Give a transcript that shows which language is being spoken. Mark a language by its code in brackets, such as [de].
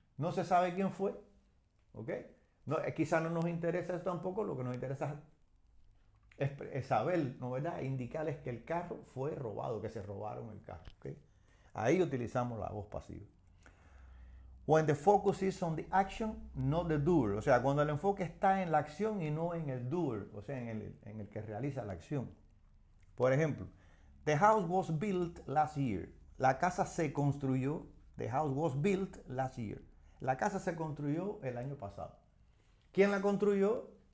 [es] No se sabe quién fue, ¿ok? No, quizá no nos interesa eso tampoco, lo que nos interesa es saber, ¿no, verdad? Indicarles que el carro fue robado, que se robaron el carro, ¿ok? Ahí utilizamos la voz pasiva. [en] When the focus is on the action, not the doer. [es] O sea, cuando el enfoque está en la acción y no en el doer, o sea, en el que realiza la acción. [en] Por ejemplo, the house was built last year. [es] La casa se construyó. [en] The house was built last year. [es] La casa se construyó el año pasado. ¿Quién la construyó?